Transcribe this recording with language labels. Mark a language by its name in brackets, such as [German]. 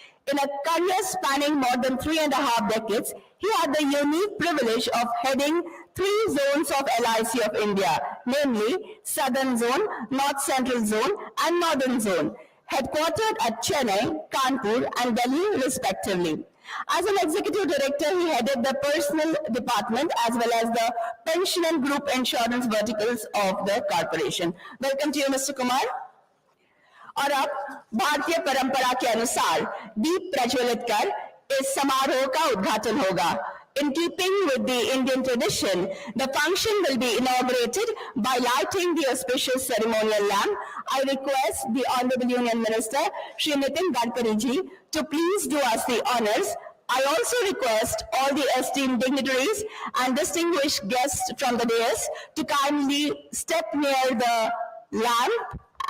[English] In a career spanning more than 3.5 decades, he had the unique privilege of heading 3 zones of LIC of India, namely Southern Zone, North Central Zone, and Northern Zone, headquartered at Chennai, Kanpur, and Delhi, respectively. As an executive director, he headed the personal department as well as the pension and group insurance verticals of the corporation. Welcome to you, Mr. Kumar. [Hindi] और अब भारतीय परंपरा के अनुसार दीप प्रज्वलित कर इस समारोह का उद्घाटन होगा. [English] In keeping with the Indian tradition, the function will be inaugurated by lighting the auspicious ceremonial lamp. I request the Honorable Union Minister, Shri Nitin Gadkari ji, to please do us the honors. I also request all the esteemed dignitaries and distinguished guests from the dais to kindly step near the lamp.